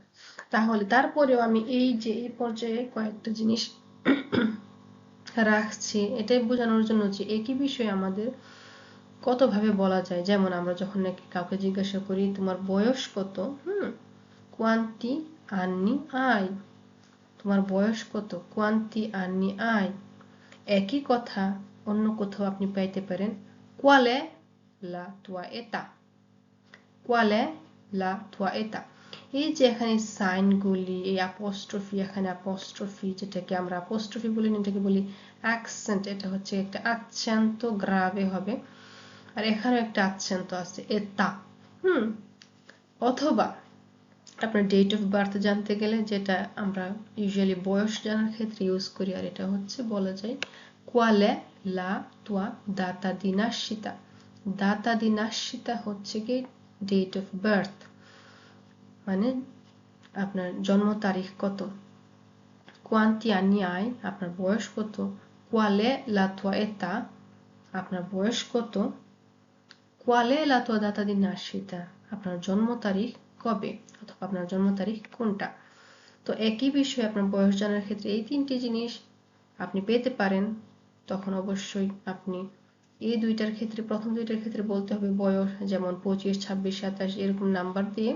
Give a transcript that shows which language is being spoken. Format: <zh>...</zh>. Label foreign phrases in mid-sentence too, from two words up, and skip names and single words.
<bn>তাহলে তারপরেও আমি এই যে এই পর্যায়ে কয়েকটা জিনিস রাখছি এটাই বোঝানোর জন্য যে একই বিষয়ে আমাদের কতভাবে বলা যায়। যেমন আমরা যখন নাকি কাউকে জিজ্ঞাসা করি তোমার বয়স কত,</bn> <it>quanti anni hai,</it> <bn>তোমার বয়স কত,</bn> <it>quanti anni hai.</it> <bn>একই কথা অন্য কোথাও আপনি পাইতে পারেন,</bn> <it>qual è la tua età, qual è la tua età.</it> <bn>এই যে এখানে সাইনগুলি, এই অ্যাপোস্ট্রফি, এখানে অ্যাপোস্ট্রফি, যেটাকে আমরা অ্যাপোস্ট্রফি বলি না, এটাকে বলি অ্যাকসেন্ট। এটা হচ্ছে একটা</bn> <it>accento grave</it> <bn>হবে, আর এখানেও একটা আচ্ছান্ত আছে এটা। অথবা আপনার</bn> <en>date of birth</en> <bn>জানতে গেলে, যেটা আমরা ইউজুয়ালি বয়স জানার ক্ষেত্রে ইউজ করি, আর এটা হচ্ছে বলা যায়</bn> <it>qual è la tua data di nascita। data di nascita</it> <bn>হচ্ছে কি</bn> <en>date of birth,</en> <bn>মানে আপনার জন্ম তারিখ কত।</bn> <it>quanti anni hai,</it> <bn>আপনার বয়স কত।</bn> <it>qual è la tua età,</it> <bn>আপনার বয়স কত।</bn> <it>qual è la tua data di nascita,</it> <bn>আপনার জন্ম তারিখ কবে, অথবা আপনার জন্ম তারিখ কোনটা। তো একই বিষয়ে আপনার বয়স জানার ক্ষেত্রে এই তিনটি জিনিস আপনি পেতে পারেন। তখন অবশ্যই আপনি এই দুইটার ক্ষেত্রে, প্রথম দুইটার ক্ষেত্রে বলতে হবে বয়স, যেমন 25, 26, 27 এরকম নাম্বার দিয়ে।</bn>